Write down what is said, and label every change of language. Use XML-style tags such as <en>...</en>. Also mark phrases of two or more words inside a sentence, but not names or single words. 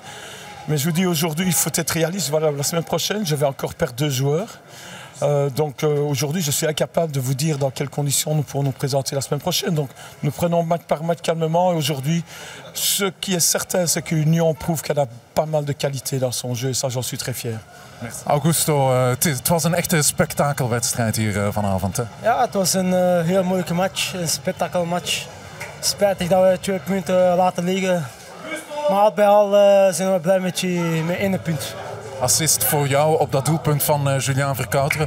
<fr>Mais je vous dis aujourd'hui, il faut être réaliste. Voilà, la semaine prochaine, je vais encore perdre 2 joueurs. Donc aujourd'hui, je suis incapable de vous dire dans quelles conditions nous pourrons nous présenter la semaine prochaine. Donc nous prenons match par match calmement. Et aujourd'hui, ce qui est certain, c'est que l'Union prouve qu'elle a pas mal de qualité dans son jeu. Et ça, j'en suis très fier. Merci.</fr> <nl>Augusto, het was een echte spektakelwedstrijd hier vanavond. Hè? Ja, het was een heel moeilijke match, een spektakelmatch. Spijtig dat we 2 punten laten liggen. Maar al bij al zijn we blij met 1 punt. Assist voor jou op dat doelpunt van Julien Vercauteren.</nl>